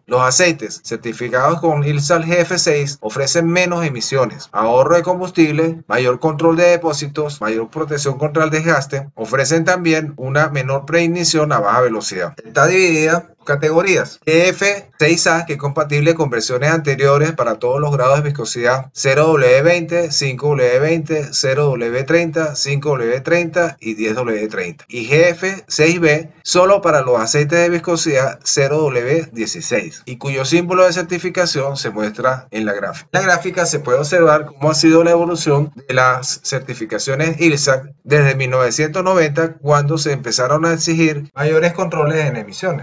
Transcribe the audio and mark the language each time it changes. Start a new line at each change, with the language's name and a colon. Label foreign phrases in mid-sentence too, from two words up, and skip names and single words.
Spanish: Los aceites certificados con ILSAT GF6 ofrecen menos emisiones, ahorro de combustible, mayor control de depósitos, mayor protección contra el desgaste. Ofrecen también una menor preignición a baja velocidad. Está dividida categorías. GF6A, que es compatible con versiones anteriores para todos los grados de viscosidad 0W20, 5W20, 0W30, 5W30 y 10W30. Y GF6B solo para los aceites de viscosidad 0W16 y cuyo símbolo de certificación se muestra en la gráfica. En la gráfica se puede observar cómo ha sido la evolución de las certificaciones ILSAC desde 1990, cuando se empezaron a exigir mayores controles en emisiones.